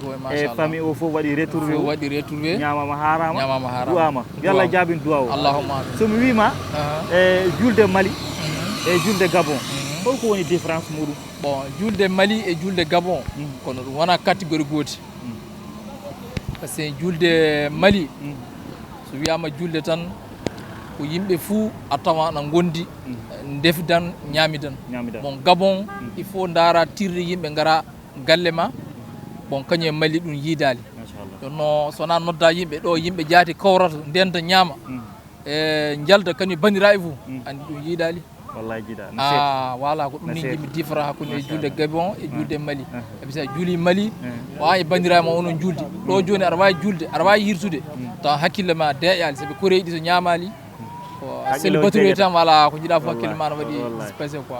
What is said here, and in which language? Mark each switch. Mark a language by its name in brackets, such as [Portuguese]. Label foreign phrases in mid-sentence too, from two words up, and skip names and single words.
[Fula] ko e famille o fof waɗi retrouvé ñamama harama duwama yo Allah jaabin duwaw [Arabic] اللهم آمين [Fula] somi wima e julde Mali e julde Gabon holko woni différence muɗum? Bon julde Mali e julde Gabon kono ɗum wona catégorie gooti [French] par ce que [Fula] julde Mali so wiyama julde tan ko yimɓe fuu a tawa ana gondi defdan ñamidan bon Gabon [French] il faut [Fula] ndara tirde yimɓe ngara galle ma bon kañum e Mali ɗum yiidali jonno sona nodda yimɓe ɗo yimɓe jaati kawrata ndenta ñaama e jalda kañum bandiraɓe fuu andi ɗum yiidali wallahi jiida voilà ko ɗum ni jimmi différent hakkude julde Gabon e julde Mali ebi sa juuli Mali wawi bandiraɓe ma onon julde ɗo joni aɗa wawi julde aɗa wawi hirsude taw hakkille ma deƴali saabi koreji ɗi so ñamali sel batouye tan voilà ko jiiɗa fof hakkille ma no waɗi [French] spécial quoi